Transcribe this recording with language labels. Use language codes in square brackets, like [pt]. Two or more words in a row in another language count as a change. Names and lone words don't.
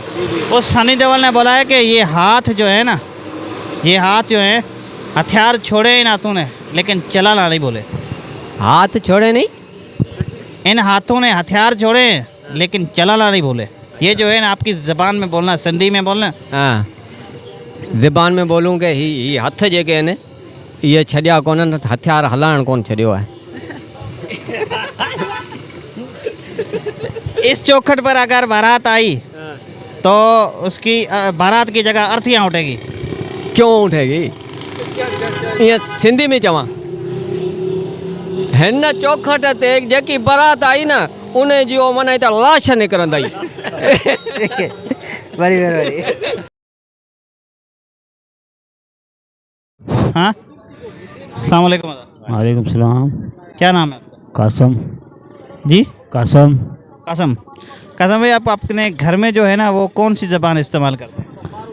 [hi] उस सनी देओल ने बोला है कि ये हाथ जो है ना, ये हाथ जो है हथियार छोड़े इन हाथों ने लेकिन चलाना नहीं बोले। हाथ छोड़े नहीं, इन हाथों ने हथियार छोड़े लेकिन चलाना नहीं बोले। ये जो है ना आपकी ज़बान में बोलना, सिंधी में बोलना। [sd] हाँ ज़बान में बोलूँ कि ही हथ जेके आहिनि इहे छॾिया कोन्हनि, हथियार हलाइण कोन छॾियो आहे। [hi] इस चौखट पर अगर बारात आई तो उसकी बारात की जगह अर्थियाँ उठेगी। क्यों उठेगी? [sd] ईअं सिंधी में चवां, हिन चौखट ते जेकी बारात आई न उन जी ओ माना त लाश निकिरंदई। [hi] बड़ी मेहरबानी। हाँ, अस्सलाम वालेकुम। वालेकुम सलाम। क्या नाम है आपका? कासम जी? कासम। कासम भाई, आप अपने घर में जो है ना वो कौन सी ज़बान इस्तेमाल करते हैं?